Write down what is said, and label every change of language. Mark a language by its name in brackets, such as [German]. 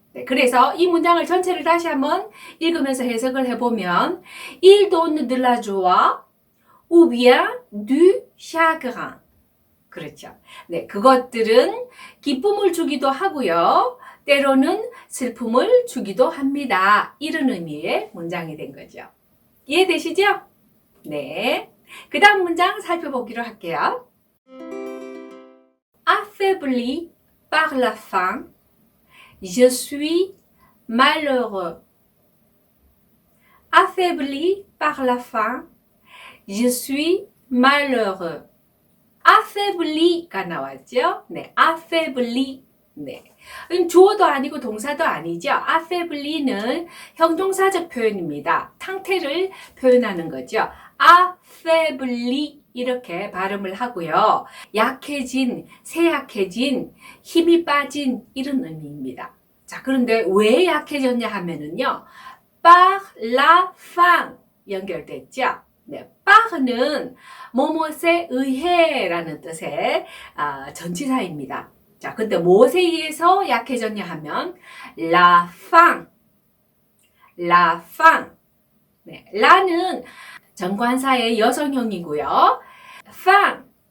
[Korean] 네, 그래서 이 문장을 전체를 다시 한번 읽으면서 해석을 해보면 [French] il donne de la joie ou bien du chagrin. [Korean] 그렇죠. 네, 그것들은 기쁨을 주기도 하고요. 때로는 슬픔을 주기도 합니다. 이런 의미의 문장이 된 거죠. 이해되시죠? 네. 그 다음 문장 살펴보기로 할게요. [French] Affaibli par la faim, je suis malheureux. Affaibli par la faim, je suis malheureux. [Korean] affaibli가 나왔죠? 네, affaibli. 네. 주어도 아니고 동사도 아니죠. affaibli는 형용사적 표현입니다. 상태를 표현하는 거죠. affaibli 이렇게 발음을 하고요. 약해진, 쇠약해진, 힘이 빠진 이런 의미입니다. 자, 그런데 왜 약해졌냐 하면은요. [French] par la faim [Korean] 연결됐죠. 네, par는 뭐뭇에 의해라는 뜻의 전치사입니다. 자, 근데 무엇에 의해서 약해졌냐 하면 [French] la faim, la faim. [Korean] 네, la는 정관사의 여성형이고요. faim,